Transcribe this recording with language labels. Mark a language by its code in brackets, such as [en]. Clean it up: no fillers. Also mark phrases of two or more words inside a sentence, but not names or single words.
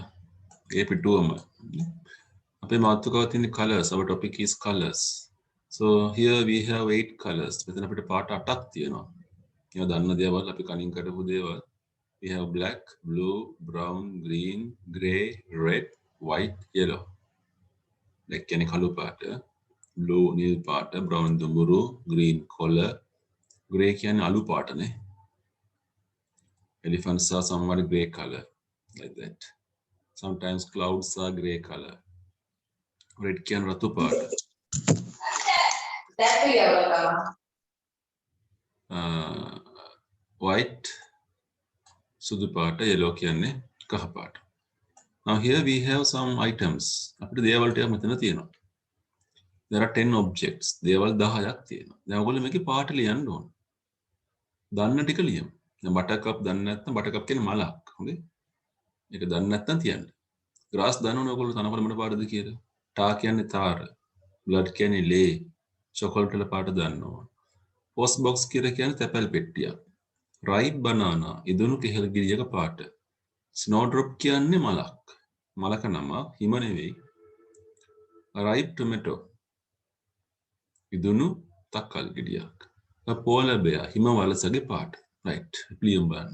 [si] ඒ පිටුවම. අපේ මාතෘකාව තියෙන colors. [en] Our topic is colors. So here we have 8 colors. [si] මෙතන අපිට පාට 8ක් තියෙනවා. ඒවා දන්න දේවල් අපි කලින් කරපු දේවල්. [en] We have black, blue, brown, green, grey, red, white, yellow. [si] Black කියන්නේ කළු පාට, blue නිල් පාට, brown දුඹුරු, green කොළ, grey කියන්නේ අලු පාටනේ. [en] Elephants are somewhat grey color, like that. Sometimes clouds are grey color. [si] Red කියන්නේ රතු පාට. White සුදු පාට, yellow කියන්නේ කහ පාට. [en] Now here we have some items. [si] අපිට දේවල් ටිකක් මෙතන තියෙනවා. [en] There are 10 objects. [si] දේවල් 10ක් තියෙනවා. දැන් ඔයගොල්ලෝ මේකේ පාට ලියන්න ඕන. දන්න ටික ලියමු. දැන් බටර්කප් දන්නේ නැත්නම් බටර්කප් කියන්නේ මලක්. හොඳේ. ඒක දන්නේ නැත්නම් තියන්න. grass දන්නවනේ ඔයගොල්ලෝ තනකොළ මොන පාටද කියලා. ටා කියන්නේ තාර. blood කියන්නේ ලේ. chocolate වල පාට දන්නවා. [en] post box [si] කියලා කියන්නේ තැපැල් පෙට්ටියක්. [en] ripe banana [si] ඉදුණු කෙහෙල් ගෙඩියක පාට. snowdrop කියන්නේ මලක්. මලක නම හිම නෙවෙයි. [en] ripe tomato [si] ඉදුණු තක්කල් ගෙඩියක්. [en] polar bear [si] හිම වලසගේ පාට. right ලියමු බලන්න.